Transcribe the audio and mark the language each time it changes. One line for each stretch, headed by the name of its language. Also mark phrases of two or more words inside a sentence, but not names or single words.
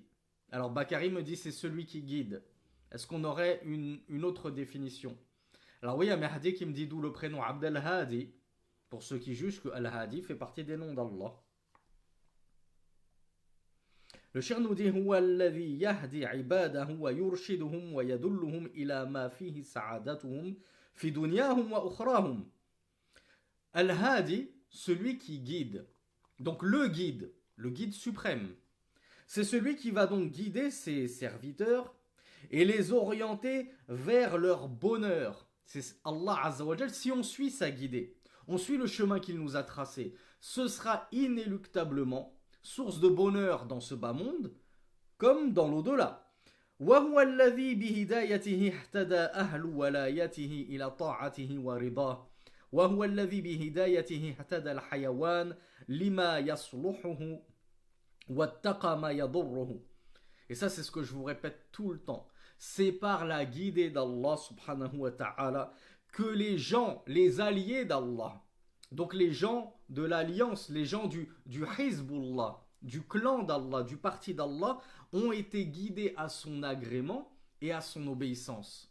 French: Alors Bakari me dit c'est celui qui guide. Est-ce qu'on aurait une autre définition? Alors oui, il y a Mahdi qui me dit d'où le prénom Abd al-Hadi, pour ceux qui jugent que Al-Hadi fait partie des noms d'Allah. Le shir nous dit
Arabic: هو الذي يهدي عباده ويرشدهم ويدلهم إلى ما فيه سعادتهم في دنياهم وأخراهم.
French: Al-Hadi, celui qui guide. Donc le guide suprême. C'est celui qui va donc guider ses serviteurs et les orienter vers leur bonheur. C'est Allah
Arabic: عز وجل.
French: Si on suit sa guidée, on suit le chemin qu'il nous a tracé, ce sera inéluctablement source de bonheur dans ce bas monde comme dans l'au-delà.
Arabic: وهو الذي بهدايته اهتدى أهل ولايته إلى طاعته ورضاه وهو الذي بهدايته اهتدى الحيوان لما يصلحه واتقى ما يضره.
French: Et ça c'est ce que je vous répète tout le temps. C'est par la guidée d'Allah
Arabic: سبحانه وتعالى
French: que les gens, les alliés d'Allah, donc les gens de l'alliance, les gens du Hizbullah, du clan d'Allah, du parti d'Allah, ont été guidés à son agrément et à son obéissance.